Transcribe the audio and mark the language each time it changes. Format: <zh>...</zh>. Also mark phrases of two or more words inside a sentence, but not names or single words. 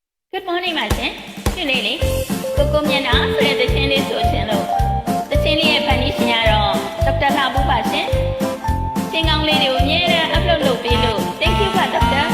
<en>Good morning</en> <my>ပါရှင်။ဒီလေးကိုမျက်နှာဆိုတဲ့သချင်းလေးဆိုရှင်လို့သချင်းလေးရဲ့ဖန်တီးရှင်ကတော့ဒေါက်တာလှဖို့ပါရှင်။သင်ကောင်းလေးတွေကိုအမြဲတမ်း upload လုပ်ပေးလို့</my> <en>thank you</en> <my>ပါဒေါက်တာ</my>